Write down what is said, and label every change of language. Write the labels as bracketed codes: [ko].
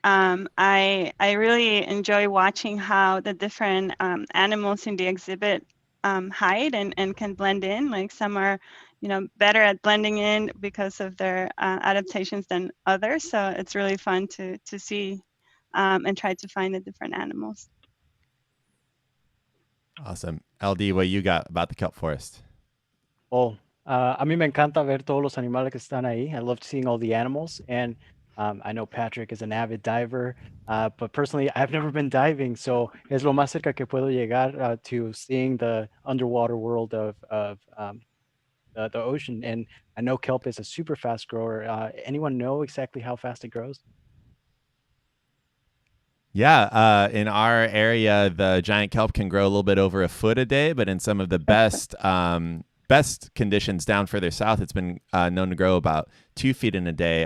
[en] I really enjoy watching how the different animals in the exhibit hide and can blend in. Like some are, better at blending in because of their adaptations than others. So it's really fun to see and try to find the different animals. Awesome. LD, what you got about the kelp forest? [es] Well, a mí me encanta ver todos los animales que están ahí. [en] I love seeing all the animals. And I know Patrick is an avid diver, but personally, I've never been diving. So [es] es lo más cerca que puedo llegar [en] to seeing the underwater world of the ocean. And I know kelp is a super fast grower. Anyone know exactly how fast it grows? Yeah, in our area, the giant kelp can grow a little bit over a foot a day, but in some of the best conditions down further south, it's been known to grow about 2 feet in a day.